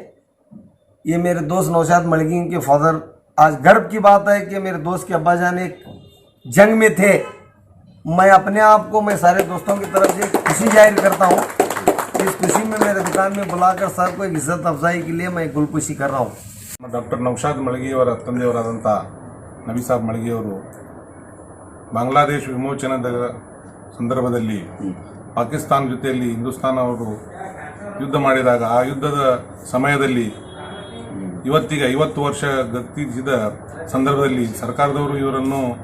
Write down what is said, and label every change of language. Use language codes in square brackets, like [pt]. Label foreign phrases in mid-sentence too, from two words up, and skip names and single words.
[hi] ये मेरे दोस्त नौशाद मलगी के फादर, आज गर्व की बात है कि मेरे दोस्त के अब्बा जान एक जंग में थे। मैं अपने आप को, मैं सारे दोस्तों की तरफ से खुशी जाहिर करता हूँ। इस खुशी में मेरे दुकान में बुलाकर सर को एक इज्जत अफजाई के लिए मैं गुलपुशी कर रहा हूँ। [kn] डॉक्टर नौशाद ಮಳಗಿಯವರ ತಂದೆಯವರಾದಂಥ ನಬಿ ಸಾಬ್ ಮಳಗಿಯವರು ಬಾಂಗ್ಲಾದೇಶ ವಿಮೋಚನದ ಸಂದರ್ಭದಲ್ಲಿ ಪಾಕಿಸ್ತಾನ ಜೊತೆಯಲ್ಲಿ ಹಿಂದೂಸ್ತಾನ ಅವರು ಯುದ್ಧ ಮಾಡಿದಾಗ ಆ ಯುದ್ಧದ ಸಮಯದಲ್ಲಿ ಇವತ್ತಿಗೆ 50 ವರ್ಷ ಗತಿಸಿದ ಸಂದರ್ಭದಲ್ಲಿ ಸರ್ಕಾರದವರು ಇವರನ್ನು